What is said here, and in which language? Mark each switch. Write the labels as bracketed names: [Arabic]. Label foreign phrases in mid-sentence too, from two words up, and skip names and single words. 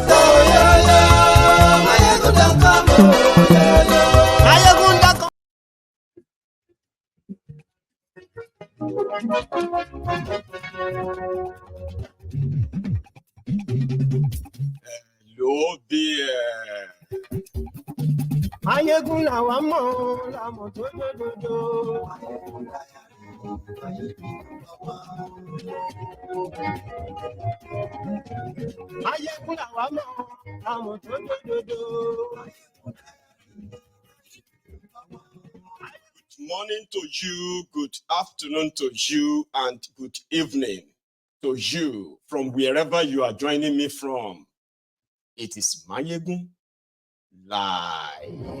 [English] Oh, yo, yo. Mayegun don't come. Oh, yo, yo. Mayegun don't come. Hello there. [Yoruba] Mayegun làwa mọ̀ làmọ̀ tó dòdòdò. Mayegun làwa mọ̀ làmọ̀ tó dòdòdò. [English] Good morning to you, good afternoon to you, and good evening to you from wherever you are joining me from. It is Mayegun Live.